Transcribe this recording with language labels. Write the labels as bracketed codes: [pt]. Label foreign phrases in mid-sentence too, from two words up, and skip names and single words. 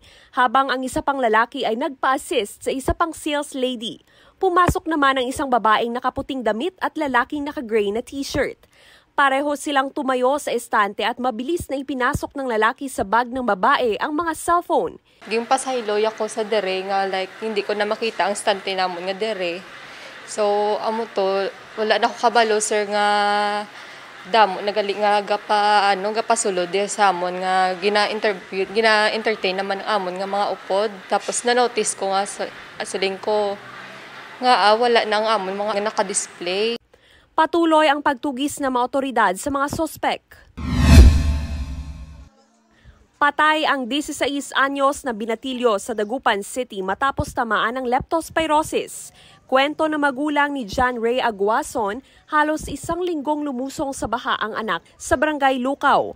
[tl] Habang ang isa pang lalaki ay nagpa-assist sa isa pang sales lady. Pumasok naman ang isang babaeng nakaputing damit at lalaking naka-gray na t-shirt. Pareho silang tumayo sa estante at mabilis na ipinasok ng lalaki sa bag ng babae ang mga cellphone. [hil] Ging pasayloy ako sa dere nga hindi ko na makita ang estante namon nga dere. So amo to wala na ko kabalo sir nga damo nagali nga gapasulod sa amon nga gina-entertain naman amon nga mga upod. Tapos na-notice ko nga sa suling ko nga wala na ang amon mga naka-display. [tl] Patuloy ang pagtugis ng mga otoridad sa mga sospek. Patay ang 16 anyos na binatilyo sa Dagupan City matapos tamaan ng leptospirosis. Kwento na magulang ni John Ray Aguason, halos 1 linggong lumusong sa baha ang anak sa barangay Lukaw.